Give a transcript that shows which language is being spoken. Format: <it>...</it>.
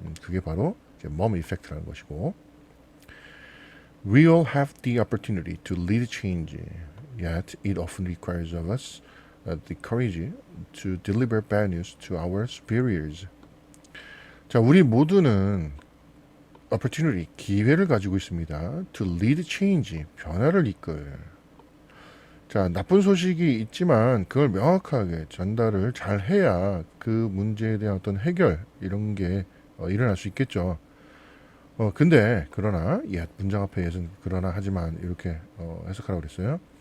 <ko>그게 바로 이제</ko> <en>mom effect</en> <ko>라는 것이고,</ko> <en>We all have the opportunity to lead change, yet it often requires of us the courage to deliver bad news to our superiors.</en> <ko>자, 우리 모두는 opportunity, 기회를 가지고 있습니다.</ko> <en>To lead change,</en> <ko>변화를 이끌. 자, 나쁜 소식이 있지만 그걸 명확하게 전달을 잘 해야 그 문제에 대한 어떤 해결 이런 게 일어날 수 있겠죠. 근데 그러나 문장 앞에 예는 그러나 하지만 이렇게 해석하라고 그랬어요.</ko>